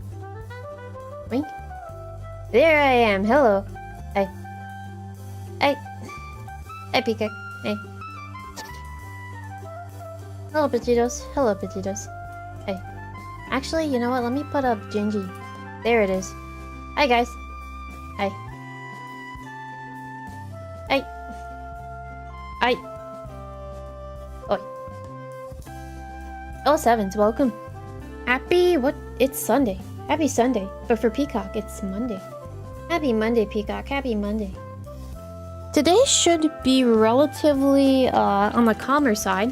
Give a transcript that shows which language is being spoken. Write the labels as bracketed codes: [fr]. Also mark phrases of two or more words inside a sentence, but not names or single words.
[en] Wink. There I am. Hello. Hi. Hi. Hi, 𝗓𝗙𝗥. Hey. Hello, potatoes. Hello, potatoes. Hey. Actually, you know what? Let me put up Gingy. There it is. Hi, guys. Hi. Hi. Hi. Oi. 𝗓𝗡𝗙𝗢𝗙, welcome. Happy what? It's Sunday. Happy Sunday. But for Peacock, it's Monday. Happy Monday, Peacock. Happy Monday. Today should be relatively on the calmer side.